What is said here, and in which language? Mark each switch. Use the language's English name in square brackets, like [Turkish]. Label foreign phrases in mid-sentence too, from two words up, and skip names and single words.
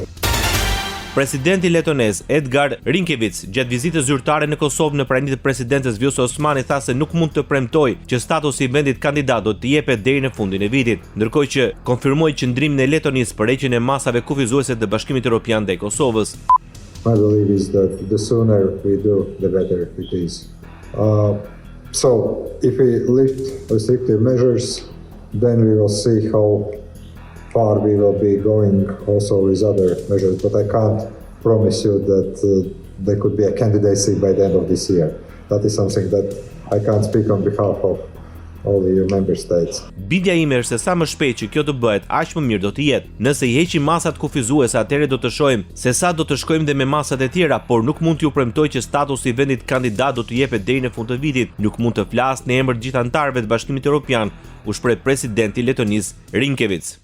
[Albanian] Presidenti letonez Edgar Rinkevic, gjatë vizitës zyrtare në Kosovë në praninë të presidentes Vjosa Osmani, tha se nuk mund të premtoj që statusi i vendit kandidat do të jepet deri në fundin e vitit, ndërkohë që konfirmoi qëndrimin e Letonisë për heqjen e masave kufizuese të Bashkimit Evropian ndaj Kosovës. [English] My belief is that the sooner we do, the better it is. So, if we lift restrictive measures, then we will see how far we will be going also with other measures, but I can't promise you that there could be a candidacy by the end of this year. That is something that I can't speak on behalf of all the EU member states. [Albanian] Bindja ime është se sa më shpejt që kjo të bëhet, aq më mirë do të jetë. Nëse i heqim masat kufizuese, atëherë do të shohim se sa do të shkojmë dhe me masat e tjera, por nuk mund t'ju premtoj që statusi i vendit kandidat do të jepet deri në fund të vitit. Nuk mund të flas në emër të gjithë anëtarëve të Bashkimit Evropian, u shpreh presidenti i Letonisë Rinkevic.